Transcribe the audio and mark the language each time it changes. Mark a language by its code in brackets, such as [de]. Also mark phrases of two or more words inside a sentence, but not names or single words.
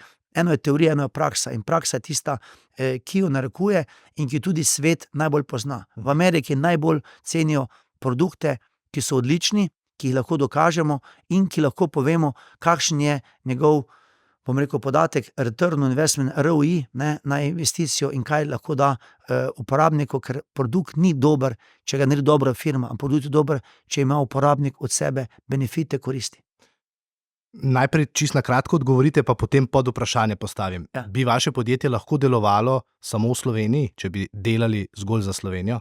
[sl] Eno je teorija, eno je praksa in praksa je tista, ki jo narekuje in ki tudi svet najbolj pozna. V Ameriki najbolj cenijo produkte, ki so odlični, ki jih lahko dokažemo in ki lahko povemo, kakšen je njegov, bom rekel, podatek, [en] return on investment, ROI, [sl] ne, na investicijo in kaj lahko da uporabniku, ker produkt ni dober, če ga ni dobra firma, ampak produkt je dober, če ima uporabnik od sebe benefite, koristi. Najprej čisto na kratko odgovorite, pa potem pod vprašanje postavim. Ja. Bi vaše podjetje lahko delovalo samo v Sloveniji, če bi delali zgolj za Slovenijo?